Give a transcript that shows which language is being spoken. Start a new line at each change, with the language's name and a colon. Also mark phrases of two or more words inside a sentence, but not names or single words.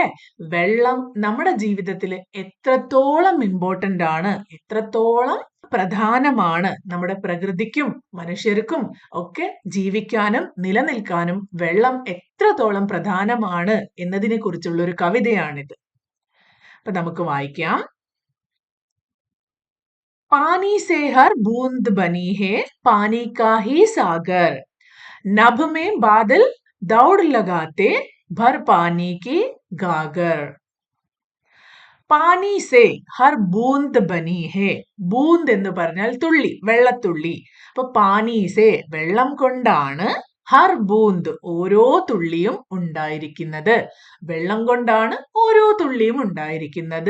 Malayalam: വെള്ളം നമ്മുടെ ജീവിതത്തിൽ എത്രത്തോളം ഇമ്പോർട്ടന്റ് ആണ്, എത്രത്തോളം പ്രധാനമാണ് നമ്മുടെ പ്രകൃതിക്കും മനുഷ്യർക്കും ഒക്കെ ജീവിക്കാനും നിലനിൽക്കാനും വെള്ളം എത്രത്തോളം പ്രധാനമാണ് എന്നതിനെ കുറിച്ചുള്ള ഒരു കവിതയാണിത്. അപ്പൊ നമുക്ക് വായിക്കാം.
Hindi: पानी से हर बूंद बनी है, पानी का ही सागर। नभ में बादल दौड़ लगाते, भर पानी की गागर। पानी से हर बूंद बनी है.
Malayalam: ബൂന്ത് എന്ന് പറഞ്ഞാൽ തുള്ളി, വെള്ളത്തുള്ളി. അപ്പൊ
Hindi: पानी से
Malayalam: വെള്ളം കൊണ്ടാണ്,
Hindi: हर बूंद
Malayalam: ഓരോ തുള്ളിയും ഉണ്ടായിരിക്കുന്നത്. വെള്ളം കൊണ്ടാണ് ഓരോ തുള്ളിയും ഉണ്ടായിരിക്കുന്നത്.